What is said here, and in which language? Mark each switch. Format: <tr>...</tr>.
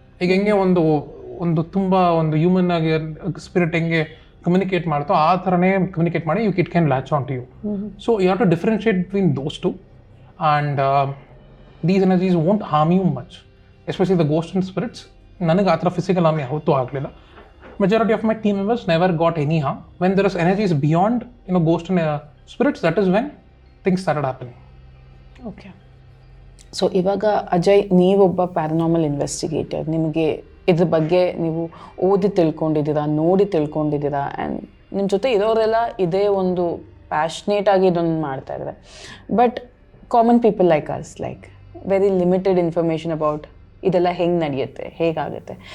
<kn>ಈಗ ಹೆಂಗೆ ಒಂದು ತುಂಬ ಒಂದು ಹ್ಯೂಮನ್ ಆಗಿ ಸ್ಪಿರಿಟ್ ಹೆಂಗೆ ಕಮ್ಯುನಿಕೇಟ್ ಮಾಡ್ತೋ ಆ ಥರನೇ ಕಮ್ಯುನಿಕೇಟ್ ಮಾಡಿ</kn> <en>It can latch on to you. So you have to differentiate between those two. And these energies won't harm you much, especially the ghost and spirits.</en> <kn>ನನಗೆ ಆ ಥರ ಫಿಸಿಕಲ್ ಹಾರ್ಮ್ ಯಾವತ್ತೂ ಆಗಲಿಲ್ಲ.</kn> <en>Majority of my team members never got any harm. When there is energies beyond ghost and spirits, that is when things started happening. Okay.</en> <kn>So ಇವಾಗ Ajay, ನೀವೊಬ್ಬ paranormal investigator. ನಿಮಗೆ ಇದ್ರ ಬಗ್ಗೆ ನೀವು ಓದಿ ತಿಳ್ಕೊಂಡಿದ್ದೀರಾ, ನೋಡಿ ತಿಳ್ಕೊಂಡಿದ್ದೀರಾ, ಆ್ಯಂಡ್ ನಿಮ್ಮ ಜೊತೆ ಇರೋರೆಲ್ಲ ಇದೇ ಒಂದು ಪ್ಯಾಷನೇಟ್ ಆಗಿ ಇದೊಂದು ಮಾಡ್ತಾ ಇದ್ದಾರೆ.</kn> <en>but common people like us, like very limited information about</en> <kn>ಇದೆಲ್ಲ ಹೆಂಗೆ ನಡೆಯುತ್ತೆ, ಹೇಗಾಗುತ್ತೆ.</kn>